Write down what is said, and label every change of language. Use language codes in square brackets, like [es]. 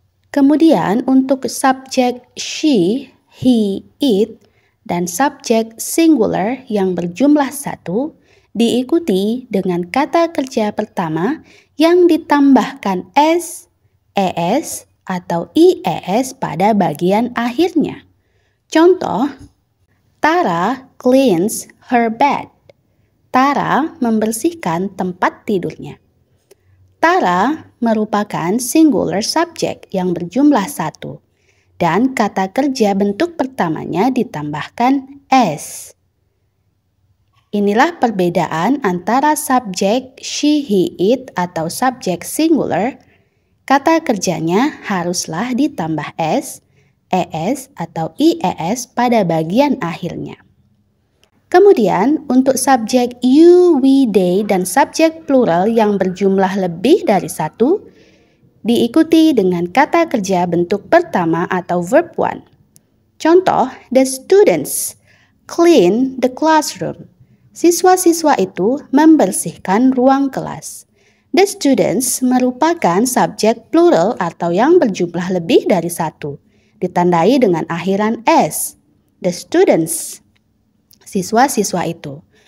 [id] Kemudian untuk subjek she, he, it, dan subjek singular yang berjumlah satu diikuti dengan kata kerja pertama yang ditambahkan s, es, atau ies pada bagian akhirnya. [en] Contoh, Tara cleans her bed. [id] Tara membersihkan tempat tidurnya. Tara merupakan singular subject yang berjumlah satu, dan kata kerja bentuk pertamanya ditambahkan s. Inilah perbedaan antara subjek she, he, it atau subjek singular. Kata kerjanya haruslah ditambah s, es, atau ies pada bagian akhirnya. Kemudian untuk subjek you, we, they, dan subjek plural yang berjumlah lebih dari satu, diikuti dengan kata kerja bentuk pertama atau verb one. [en] Contoh, the students clean the classroom. [id] Siswa-siswa itu membersihkan ruang kelas. The students merupakan subjek plural atau yang berjumlah lebih dari satu, ditandai dengan akhiran s. [en] The students, [id] siswa-siswa itu.